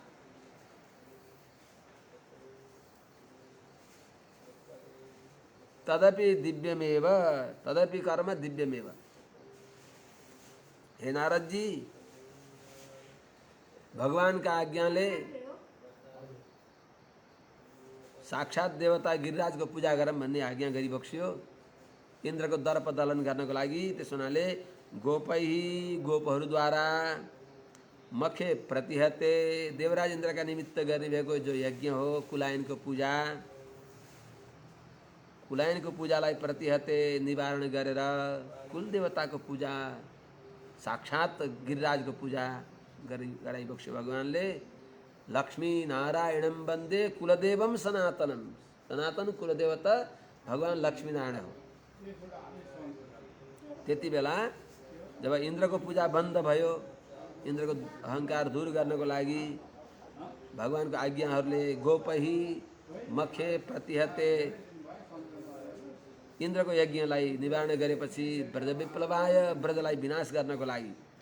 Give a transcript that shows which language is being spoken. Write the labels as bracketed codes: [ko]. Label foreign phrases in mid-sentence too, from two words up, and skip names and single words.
[sa] तदपि दिव्यमेव, तदपि कर्म दिव्यमेव। [ne] हे नारद जी, भगवान का आज्ञाले साक्षात देवता गिरिराजको पूजा गरौँ भन्ने आज्ञा गरिबक्स्यो इन्द्रको दर्प दलन गर्नको लागि। त्यसो हुनाले गोपहरूद्वारा [sa] मखे प्रतिहते [ne] देवराज इन्द्रका निमित्त गर्ने भएको जो यज्ञ हो कुलायनको पूजा, कुलायनको पूजालाई प्रतिहते निवारण गरेर कुल देवताको पूजा, साक्षात गिरिराजको पूजा गराइबक्स्यो भगवानले। [sa] लक्ष्मी नारायणम वन्दे कुलदेवम सनातनम, [ne] सनातन कुलदेवता भगवान लक्ष्मीनारायण हो। त्यति बेला जब इन्द्रको पूजा बन्द भयो, इन्द्रको अहङ्कार दूर गर्नको लागि भगवानको आज्ञाहरूले [sa] गोपही मखे प्रतिहते [ne] इन्द्रको यज्ञलाई निवारण गरेपछि [sa] ब्रज विप्लवाय [ne] ब्रजलाई विनाश गर्नको लागि